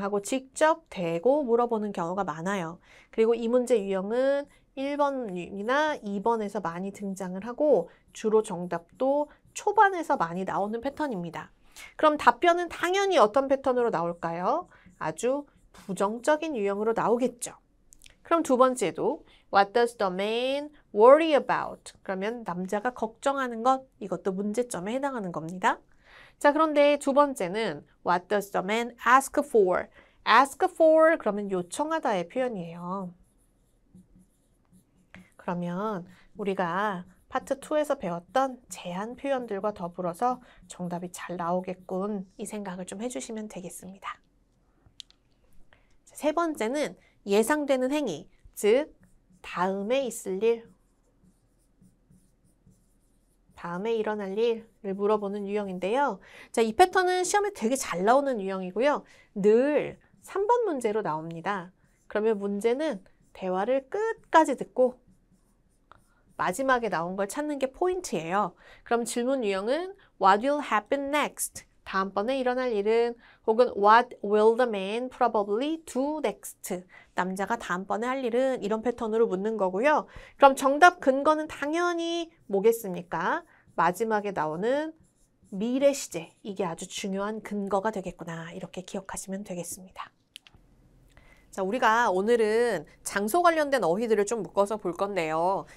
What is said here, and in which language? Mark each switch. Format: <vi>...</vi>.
<ko>하고 직접 대고 물어보는 경우가 많아요. 그리고 이 문제 유형은 1번이나 2번에서 많이 등장을 하고 주로 정답도 초반에서 많이 나오는 패턴입니다. 그럼 답변은 당연히 어떤 패턴으로 나올까요? 아주 부정적인 유형으로 나오겠죠. 그럼 두 번째도</ko> <en>What does the man worry about?</en> <ko>그러면 남자가 걱정하는 것, 이것도 문제점에 해당하는 겁니다. 자, 그런데 두 번째는</ko> <en>What does the man ask for?</en> <ko>ask for 그러면 요청하다의 표현이에요. 그러면 우리가 파트 2에서 배웠던 제한 표현들과 더불어서 정답이 잘 나오겠군 이 생각을 좀 해주시면 되겠습니다. 세 번째는 예상되는 행위, 즉 다음에 있을 일, 다음에 일어날 일을 물어보는 유형인데요. 자, 이 패턴은 시험에 되게 잘 나오는 유형이고요. 늘 3번 문제로 나옵니다. 그러면 문제는 대화를 끝까지 듣고 마지막에 나온 걸 찾는 게 포인트예요. 그럼 질문 유형은</ko> <en>What will happen next?</en> <ko>다음번에 일어날 일은 혹은</ko> <en>what will the man probably do next?</en> <ko>남자가 다음번에 할 일은 이런 패턴으로 묻는 거고요. 그럼 정답 근거는 당연히 뭐겠습니까? 마지막에 나오는 미래 시제. 이게 아주 중요한 근거가 되겠구나. 이렇게 기억하시면 되겠습니다. 자, 우리가 오늘은 장소 관련된 어휘들을 좀 묶어서 볼 건데요.</ko>